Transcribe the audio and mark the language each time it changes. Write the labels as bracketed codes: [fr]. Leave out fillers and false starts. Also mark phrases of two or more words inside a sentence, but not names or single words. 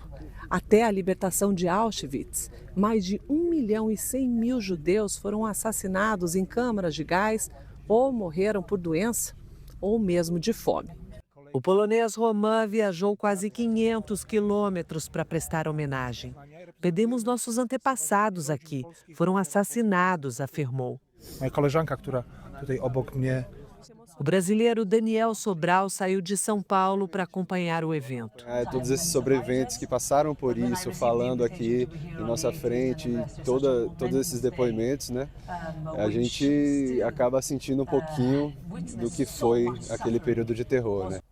[pt] Até a libertação de Auschwitz, mais de 1.100.000 judeus foram assassinados em câmaras de gás ou morreram por doença ou mesmo de fome. O polonês Roman viajou quase 500 quilômetros para prestar homenagem. Perdemos nossos antepassados aqui, foram assassinados, afirmou. [pl] Moja koleżanka, która tutaj obok mnie. [pt] O brasileiro Daniel Sobral saiu de São Paulo para acompanhar o evento. Todos esses sobreviventes que passaram por isso, falando aqui em nossa frente, todos esses depoimentos, né? A gente acaba sentindo um pouquinho do que foi aquele período de terror, né?